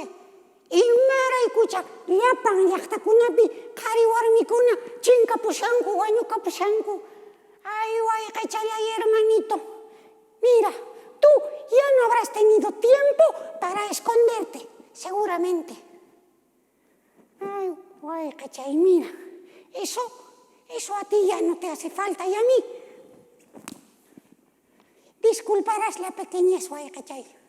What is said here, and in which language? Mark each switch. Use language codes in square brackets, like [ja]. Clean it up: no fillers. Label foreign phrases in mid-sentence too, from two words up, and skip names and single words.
[qu] Imara ikuchak, llapan llaqtakunapi, qhari warmikuna, chinkapushanku, wanyu kapushanku. Ay, wayqichay, hermanito. [es] Mira, tú ya no habrás tenido tiempo para esconderte, seguramente. Ay, wayqichay, mira, eso a ti ya no te hace falta y a mí. Disculparás la pequeñez, wayqichay.